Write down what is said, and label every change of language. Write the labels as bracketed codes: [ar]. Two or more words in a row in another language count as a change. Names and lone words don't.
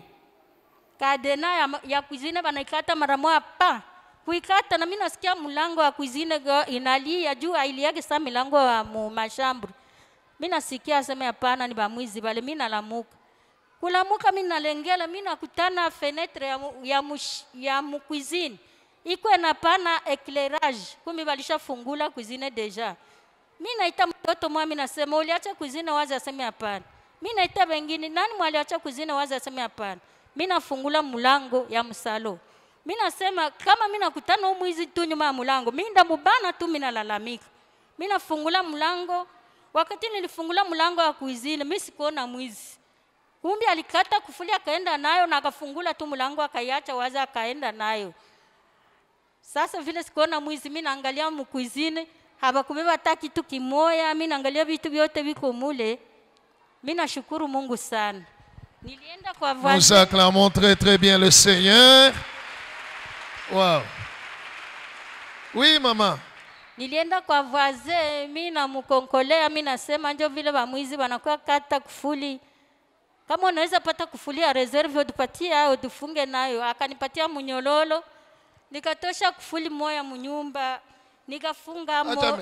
[sw] Kadena ya kuzine banaikata mara moja pa. Kuikata na mimi nasikia mlango wa kuzine inalia juu ailiage saa milango wa mashambru. Mimi nasikia aseme hapana ni bamwizi bale mimi nalamuka. Kulamuka mimi nalengela mimi nakutana fenetre ya cuisine. Iko na pana éclairage. Kumi balishafungula cuisine deja. Mimi naita mtoto mwa mimi nasema uliacha cuisine waza aseme hapana. Mimi naita wengine nani mwaliacha cuisine waza aseme hapana. Mimi nafungula mlango ya msalo. Mimi nasema kama mimi nakutana mwizi tu nyuma ya mlango, mimi ndamubana tu mimi nalalamika. Mimi nafungula mlango, wakati nilifungula mlango wa cuisine mimi sikuona mwizi. Kumbe alikata kufuli akaenda nayo na akafungula tu mlango akaiacha waza akaenda nayo. Sasa vile sikuona mwizi mimi naangalia mkuizine, habakubeba hata kitu kimoya, mimi naangalia vitu vyote viko mule. Mimi nashukuru Mungu sana. Nilienda kwa [fr] Nous acclamons très très bien le Seigneur. Wow. Oui, maman. [sw] Nilienda kwa voisin, mi namukonkolea, mi nasema ndio vile wamwizi wanakuwa kata kufuli. Kama unaweza pata kufuli ya reserve utupatie au tufunge nayo. Akanipatia munyololo. Nikatosha kufuli moya munyumba. Nikafunga mo.